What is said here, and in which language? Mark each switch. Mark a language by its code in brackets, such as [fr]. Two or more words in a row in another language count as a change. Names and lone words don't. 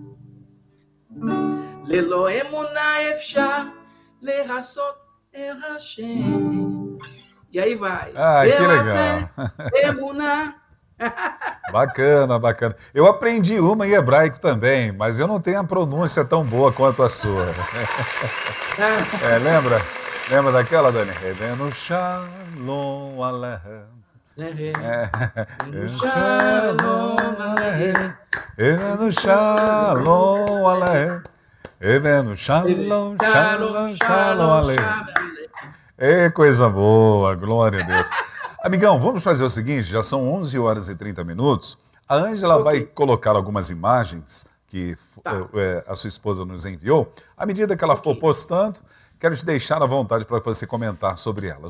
[he] ללא אמונה אפשר לרצות את השם. [pt] E aí vai. Ah, que legal. Emuná. Bacana, bacana. Eu aprendi uma em hebraico também, mas eu não tenho a pronúncia tão boa quanto a sua. Lembra? Lembra daquela, Dani? [he] הבאנו שלום עליכם. שלום עליכם. הבאנו שלום עליכם. הבאנו שלום, שלום, שלום עליכם. [pt] Coisa boa, glória a Deus. Amigão, vamos fazer o seguinte, já são 11 horas e 30 minutos. A Ângela vai colocar algumas imagens que a sua esposa nos enviou. À medida que ela for postando, quero te deixar à vontade para você comentar sobre elas.